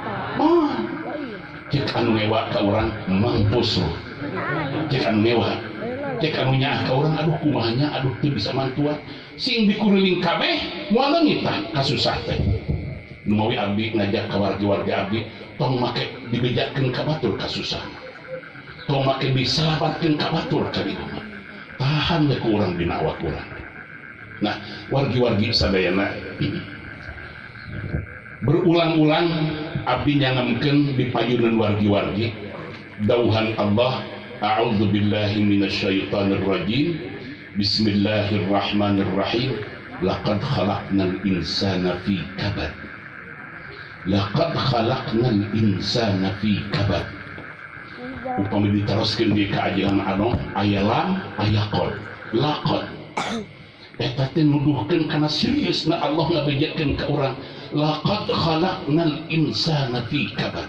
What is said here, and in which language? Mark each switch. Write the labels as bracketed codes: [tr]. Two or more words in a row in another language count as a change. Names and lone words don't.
[su] cek anu ngewa ka urang [id] mampus lo [su] cek anu ngewa cek anu nyaah ka urang aduh kumahanya aduh teu bisa mantuan sing dikuruling kabeh moal leungit tah kasusah teh nu mawi abdi ngajak ka wargi-wargi abdi tong make dibejakeun ka batur kasusah tong make disalabatkeun ka batur ka dieu mah tahan we ku urang dina awak urang. Nah wargi-wargi sadayana berulang-ulang abdi nyangamkeun di payunan wargi-wargi dauhan Allah [ar] أعوذ بالله من الشيطان الرجيم بسم الله الرحمن الرحيم لقد خلقنا الإنسان في كبد لقد خلقنا الإنسان في كبد [su] upami diteruskeun di kaajian anu aya lam aya qad laqad eta teh nuduhkeun kana seriusna Allah ngabejakeun ka urang [ar] لقد خلقنا الإنسان في كبد.